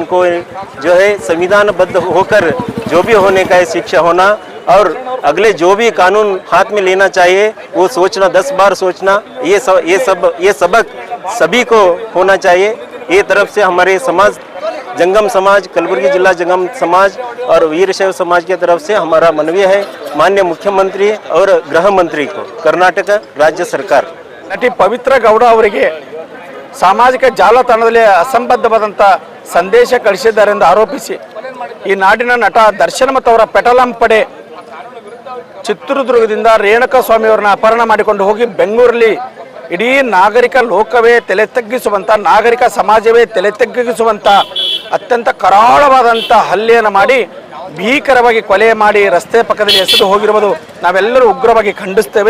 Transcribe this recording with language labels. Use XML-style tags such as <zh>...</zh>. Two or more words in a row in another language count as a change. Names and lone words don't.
<hi>इनको जो है संविधानबद्ध होकर जो भी होने का है शिक्षा होना, और अगले जो भी कानून हाथ में लेना चाहिए वो सोचना, 10 बार सोचना, ये सबक सभी को होना चाहिए। ये तरफ से हमारे समाज जंगम समाज, कलबुर्गी जिला जंगम समाज और वीरशैव समाज की तरफ से हमारा मनवी है माननीय मुख्यमंत्री और गृह मंत्री को, कर्नाटक राज्य सरकार।</hi> <kn>ನಟಿ ಪವಿತ್ರ ಗೌಡ ಅವರಿಗೆ ಸಾಮಾಜಿಕ ಜಾಲತಾಣದಲ್ಲಿ ಅಸಂಬದ್ಧವಾದಂಥ ಸಂದೇಶ ಕಳಿಸಿದ್ದಾರೆ ಎಂದು ಆರೋಪಿಸಿ ಈ ನಾಡಿನ ನಟ ದರ್ಶನ್ ಮತ್ತು ಅವರ ಪೆಟಲಂ ಪಡೆ ಚಿತ್ರದುರ್ಗದಿಂದ ರೇಣುಕಾ ಸ್ವಾಮಿಯವರನ್ನ ಅಪಹರಣ ಮಾಡಿಕೊಂಡು ಹೋಗಿ ಬೆಂಗಳೂರಲ್ಲಿ ಇಡೀ ನಾಗರಿಕ ಲೋಕವೇ ತಲೆ ತಗ್ಗಿಸುವಂಥ, ನಾಗರಿಕ ಸಮಾಜವೇ ತಲೆ ತಗ್ಗಿಸುವಂಥ ಅತ್ಯಂತ ಕರಾಳವಾದಂಥ ಹಲ್ಲೆಯನ್ನು ಮಾಡಿ ಭೀಕರವಾಗಿ ಕೊಲೆ ಮಾಡಿ ರಸ್ತೆ ಪಕ್ಕದಲ್ಲಿ ಎಸೆದು ಹೋಗಿರುವುದು ನಾವೆಲ್ಲರೂ ಉಗ್ರವಾಗಿ ಖಂಡಿಸ್ತೇವೆ.</kn>